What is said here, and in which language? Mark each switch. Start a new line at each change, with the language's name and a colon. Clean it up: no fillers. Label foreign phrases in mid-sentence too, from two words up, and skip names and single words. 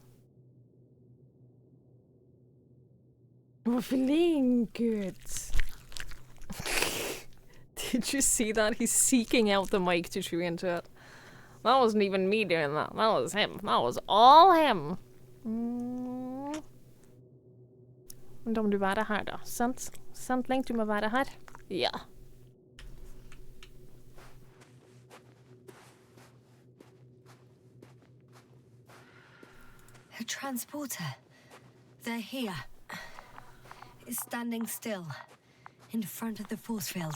English: We're feeling good. Did you see that? He's seeking out the mic to chew into it. That wasn't even me doing that. That was him. That was all him.
Norwegian: Men da må du være her, da. Sant? Sant, Link, du må være her. Ja.
English: A transporter. They're here. It's standing still. In front of the force field.